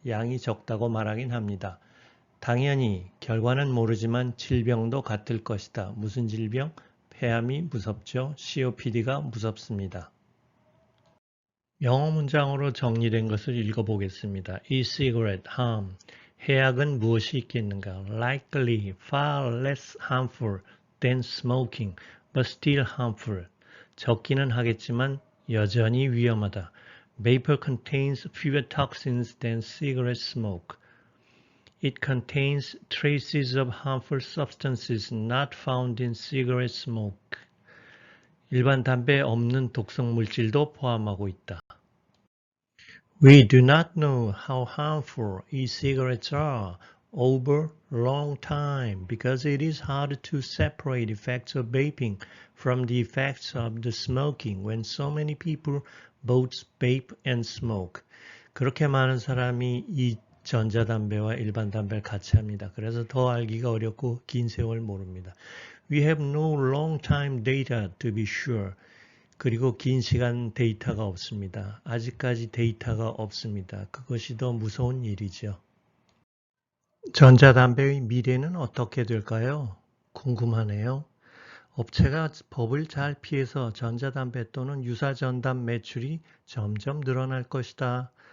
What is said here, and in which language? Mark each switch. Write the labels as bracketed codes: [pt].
[ko] 양이 적다고 말하긴 합니다. 당연히 결과는 모르지만 질병도 같을 것이다. 무슨 질병? 폐암이 무섭죠. COPD가 무섭습니다. 영어 문장으로 정리된 것을 읽어보겠습니다. [en] E-cigarette harm. [ko] 해악은 무엇이 있겠는가? [en] Likely far less harmful than smoking, but still harmful. [ko] 적기는 하겠지만 여전히 위험하다. [en] Vapor contains fewer toxins than cigarette smoke. It contains traces of harmful substances not found in cigarette smoke. [ko] 일반 담배에 없는 독성 물질도 포함하고 있다. [en] We do not know how harmful e-cigarettes are over long time because it is hard to separate effects of vaping from the effects of the smoking when so many people both vape and smoke. [ko] 그렇게 많은 사람이 이 전자담배와 일반 담배를 같이 합니다. 그래서 더 알기가 어렵고 긴 세월 모릅니다. [en] We have no long-time data to be sure. [ko] 그리고 긴 시간 데이터가 없습니다. 아직까지 데이터가 없습니다. 그것이 더 무서운 일이죠. 전자담배의 미래는 어떻게 될까요? 궁금하네요. 업체가 법을 잘 피해서 전자담배 또는 유사전담 매출이 점점 늘어날 것이다.